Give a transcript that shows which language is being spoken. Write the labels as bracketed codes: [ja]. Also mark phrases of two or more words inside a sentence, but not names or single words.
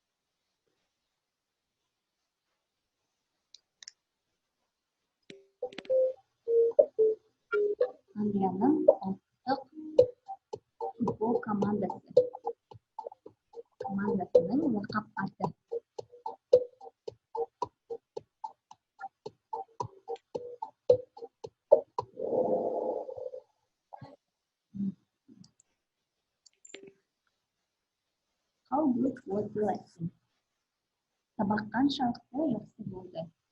[kk] Англияның ұлттық футбол командасының лақап аты. [en] How good was the lesson? [kk] Сабақ қаншалықты жақсы болды?